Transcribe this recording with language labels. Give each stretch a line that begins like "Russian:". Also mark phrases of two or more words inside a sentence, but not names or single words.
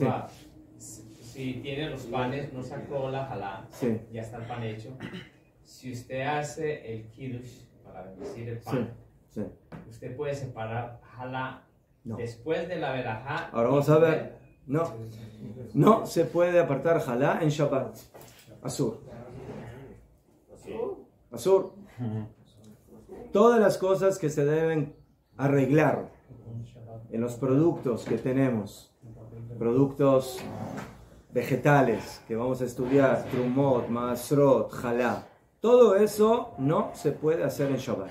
Spanish: Si tiene los panes, no sacó la jalá, sí, ya está el pan hecho. Si usted hace el kiddush para bendecir el pan, sí, usted puede separar jalá no. Después de la verajá. Ahora vamos a ver. No se puede apartar jalá en Shabbat.
Hebrew: אסור. אסור.
Spanish: Todas las cosas que se deben arreglar en los productos que tenemos, productos vegetales que vamos a estudiar,
Hebrew: תרומות, מעשרות, חלה,
Spanish: todo eso no se puede hacer en Shabbat.